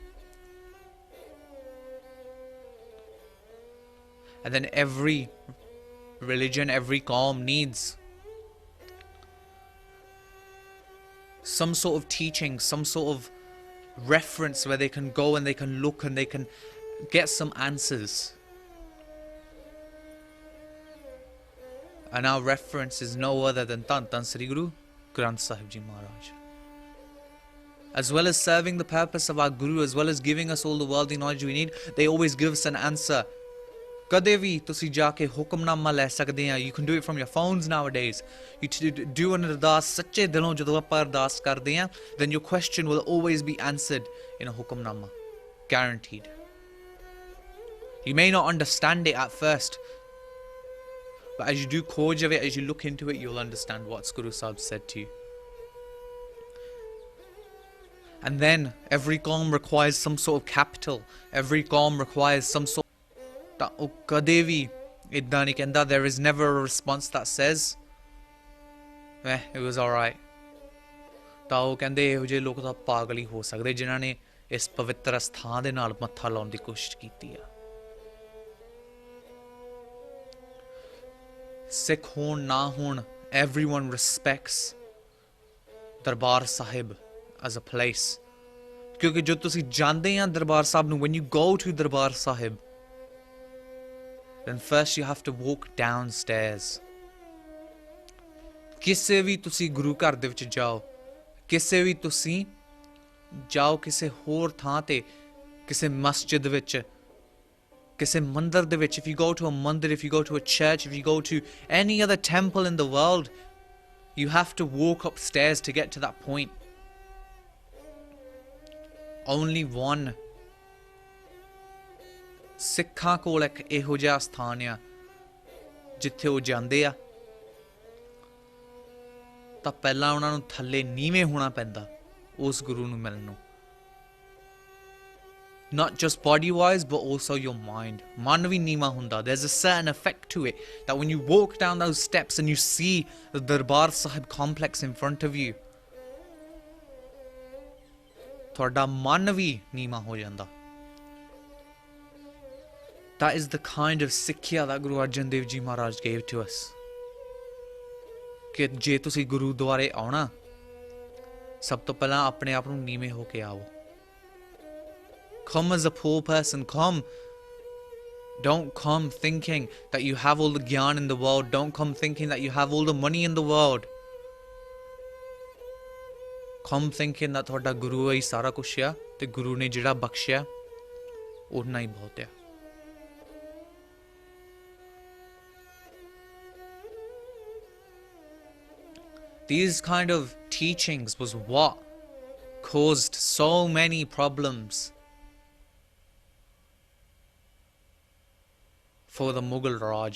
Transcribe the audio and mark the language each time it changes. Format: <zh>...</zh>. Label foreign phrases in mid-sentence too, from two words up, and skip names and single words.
<en>And then every religion, every Qaum needs some sort of teaching, some sort of reference where they can go and they can look and they can get some answers. And our reference is no other than Tan Sri Guru Granth Sahib Ji Maharaj. As well as serving the purpose of our Guru, as well as giving us all the worldly knowledge we need, they always give us an answer.</en> <pa>ਕਦੇ ਵੀ ਤੁਸੀਂ ਜਾਕੇ ਹੁਕਮਨਾਮਾ ਲੈ ਸਕਦੇ ਹੈਂ.</pa> <en>You can do it from your phones nowadays. You do an ardas</en> <pa>ਸੱਚੇ ਦਿਲੋਂ ਜਦੋਂ ਆਪਾਂ ਅਰਦਾਸ ਕਰਦੇ ਹੈਂ,</pa> <en>then your question will always be answered in a hukamnama. Guaranteed. You may not understand it at first, but as you do khoj of it, as you look into it, you'll understand what Guru Sahib said to you. And then every Qaum requires some sort of capital. Every Qaum requires some sort of Kadevi. There is never a response that says, it was alright.</en> <pa>ਤਾਂ ਕਹਿੰਦੇ ਇਹੋ ਜਿਹੇ ਲੋਕ ਤਾਂ ਪਾਗਲ ਹੀ ਹੋ ਸਕਦੇ ਜਿਨ੍ਹਾਂ ਨੇ ਇਸ ਪਵਿੱਤਰ ਸਥਾਨ ਦੇ ਨਾਲ ਮੱਥਾ ਲਾਉਣ ਦੀ ਕੋਸ਼ਿਸ਼ ਕੀਤੀ ਆ. Sikh ਹੋਣ ਨਾ ਹੋਣ,</pa> <en>everyone respects Darbar Sahib as a place.</en> <pa>ਕਿਉਂਕਿ ਜੋ ਤੁਸੀਂ ਜਾਂਦੇ ਆ ਦਰਬਾਰ ਸਾਹਿਬ ਨੂੰ,</pa> <en>when you go to Darbar Sahib, then first you have to walk downstairs.</en> <pa>ਕਿਸੇ ਵੀ ਤੁਸੀਂ ਗੁਰੂ ਘਰ ਦੇ ਵਿੱਚ ਜਾਓ, ਕਿਸੇ ਵੀ ਤੁਸੀਂ ਜਾਓ ਕਿਸੇ ਹੋਰ ਥਾਂ ਤੇ, ਕਿਸੇ ਮਸਜਿਦ ਵਿੱਚ, ਕਿਸੇ ਮੰਦਰ ਦੇ ਵਿੱਚ,</pa> <en>if you go to a mandir, if you go to a church, if you go to any other temple in the world, you have to walk upstairs to get to that point. Only one.</en> <pa>ਸਿੱਖਾਂ ਕੋਲ ਇੱਕ ਇਹੋ ਜਿਹਾ ਸਥਾਨ ਆ ਜਿੱਥੇ ਉਹ ਜਾਂਦੇ ਆ ਤਾਂ ਪਹਿਲਾਂ ਉਹਨਾਂ ਨੂੰ ਥੱਲੇ ਨੀਵੇਂ ਹੋਣਾ ਪੈਂਦਾ, ਉਸ ਗੁਰੂ ਨੂੰ ਮਿਲਣ ਨੂੰ।</pa> <en>Not just body wise, but also your mind.</en> <pa>ਮਨ ਵੀ ਨੀਵਾਂ ਹੁੰਦਾ.</pa> <en>There's a certain effect to it that when you walk down those steps and you see the Darbar Sahib complex in front of you,</en> <pa>ਥੋੜ੍ਹਾ ਮਨ ਵੀ ਨੀਵਾਂ ਹੋ ਜਾਂਦਾ.</pa> <en>That is the kind of Sikhya that Guru Arjan Dev Ji Maharaj gave to us.</en> <pa>ਕਿ ਜੇ ਤੁਸੀਂ ਗੁਰਦੁਆਰੇ ਆਉਣਾ, ਸਭ ਤੋਂ ਪਹਿਲਾਂ ਆਪਣੇ ਆਪ ਨੂੰ ਨੀਵੇਂ ਹੋ ਕੇ ਆਓ.</pa> <en>Come as a poor person, come. Don't come thinking that you have all the gyan in the world. Don't come thinking that you have all the money in the world. Come thinking that</en> <pa>ਥੋੜ੍ਹਾ ਗੁਰੂ ਹੈ ਸਾਰਾ ਕੁਝ ਹੈ, ਤੇ ਗੁਰੂ ਨੇ ਜਿਹੜਾ ਬਖਸ਼ਿਆ, ਓਨਾ ਹੀ ਬਹੁਤ ਹੈ.</pa> <en>These kind of teachings was what caused so many problems for the Mughal Raj.</en>